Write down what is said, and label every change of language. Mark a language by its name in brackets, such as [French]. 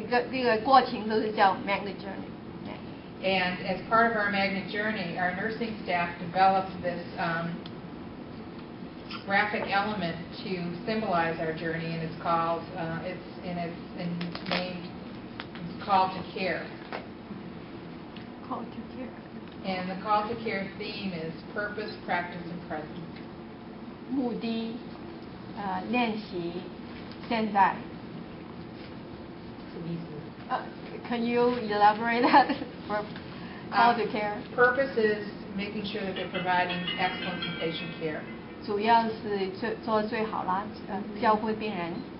[Chinese] 这个过程都是叫 Magnet Journey. [English] And as part of our Magnet Journey, our nursing staff developed this graphic element to symbolize our journey, and it's called, it's named Call to Care. Call to Care. And the Call to Care theme is purpose, practice, and presence. [Chinese] 目的，练习，现在。什么意思 [English] ？Can you elaborate that for Call to Care? Purpose is making sure that they're providing excellence in patient care. [Chinese] 主要是做最好啦，照顾病人。